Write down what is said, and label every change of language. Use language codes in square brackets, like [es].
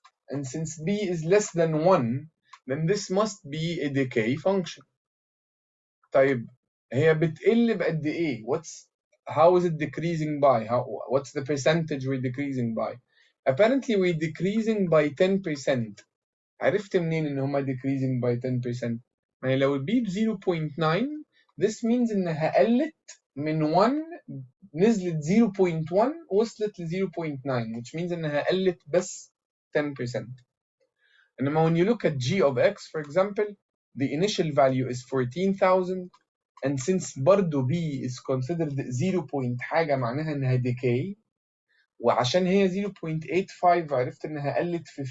[en] And since b is less than 1, then this must be a decay function. [ar] طيب هي بتقل بقد ايه؟ [en] How is it decreasing by? What's the percentage we're decreasing by? Apparently we're decreasing by 10%. [ar] عرفت منين ان هما [en] decreasing by 10%؟ [ar] يعني لو البي ب 0.9 [en] this means [ar] انها قلت من 1 نزلت 0.1 وصلت ل 0.9 [en] which means [ar] انها قلت بس 10%. [en] انما when you look at g of x for example, the initial value is 14,000 and since [ar] برضه [en] b is considered 0. [ar] حاجة معناها انها decay وعشان هي 0.85 عرفت انها قلت 15%.